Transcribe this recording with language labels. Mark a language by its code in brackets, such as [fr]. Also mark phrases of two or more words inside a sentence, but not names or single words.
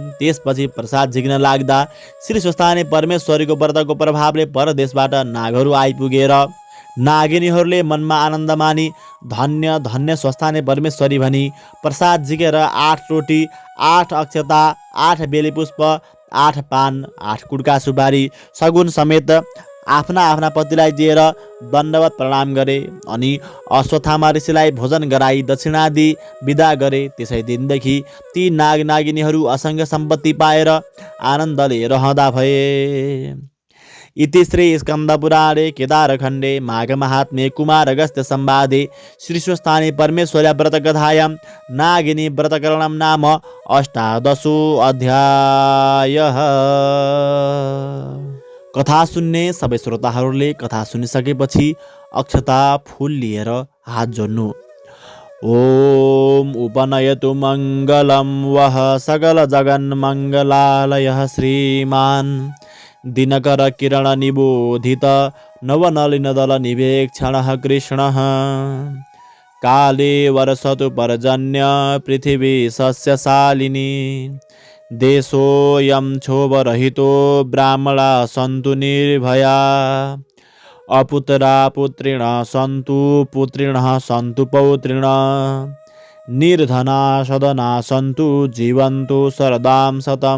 [ne] त्यसपछि प्रसाद झिक्न लाग्दा श्री स्वस्थानी परमेश्वरीको व्रतको प्रभावले परदेशबाट नागहरू आइपुगेर नागिनीहरूले मनमा आनन्द मानी धन्य धन्य स्वस्थानी परमेश्वरी भनी प्रसाद झिकेर 8 रोटी, 8 अक्षता, 8 बेलीपुष्प, 8 पान, 8 कुडका सुपारी सगुन समेत आफ्ना आफ्ना पतिलाई दिएर दण्डवत प्रणाम गरे। अनि अश्वत्थामा ऋषिलाई भोजन गराई दक्षिणादि विदा गरे। त्यसै दिनदेखि ती नागिनीहरू असङ्ख्य सम्पत्ति पाएर आनन्दले रहँदा भए। [sa] इति श्री स्कन्दपुराणे केदारखण्डे माघमाहात्म्ये कुमारगस्त्य संवादे श्रीस्वस्थाने परमेश्वर्या व्रतकथायां नागिनी व्रतकरणं नाम 18 अध्यायः। [ne] कथा सुन्ने सबै श्रोताहरूले कथा सुनिसकेपछि अक्षता फूल लिएर हात जोड्नु। [sa] ओम उपनयतु मङ्गलं वः सकल जगन्मङ्गलालयः श्रीमान् दिनकर किरण निबोधित नवनलिनदल निवेक्षणः कृष्णः। काले वर्षतु पर्जन्य पृथिवी सस्यशालिनी देशोऽयं क्षोभरहितो ब्राह्मणा सन्तु निर्भया अपुत्रा पुत्रिणः सन्तु पुत्रिणः सन्तु पौत्रिणः निर्धना सदना सन्तु जीवन्तु शरदां शतं।